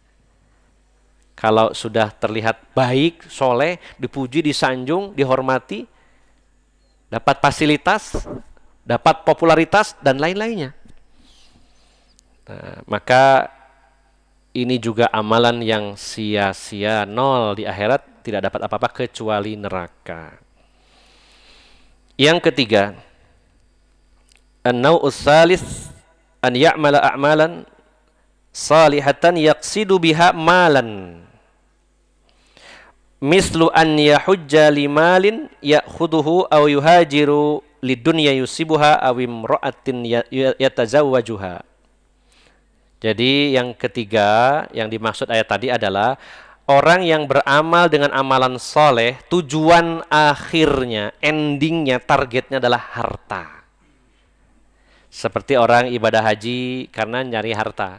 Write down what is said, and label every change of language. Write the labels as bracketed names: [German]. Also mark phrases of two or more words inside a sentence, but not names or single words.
[Indonesian] Kalau sudah terlihat baik, soleh, dipuji, disanjung, dihormati, dapat fasilitas, dapat popularitas, dan lain-lainnya. Nah, maka ini juga amalan yang sia-sia, nol di akhirat, tidak dapat apa-apa kecuali neraka. Yang ketiga, [Arabic] النوع الثالث أن يعمل أعمالا صالحة يقصد بها مالا. مثل أن يحج لمال يأخذه أو يهاجر لدنيا يصيبها أو امرأة يتزوجها. [Indonesian] Jadi yang ketiga yang dimaksud ayat tadi adalah orang yang beramal dengan amalan soleh, tujuan akhirnya, endingnya, targetnya adalah harta. Seperti orang ibadah haji karena nyari harta.